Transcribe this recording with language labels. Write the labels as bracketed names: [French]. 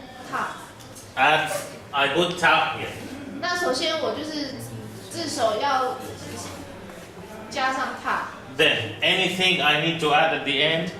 [Chinese] 他。 [English] Add, I put ta here. [Chinese] 那首先我就是字首要加上他。 [English] Then, anything I need to add at the end?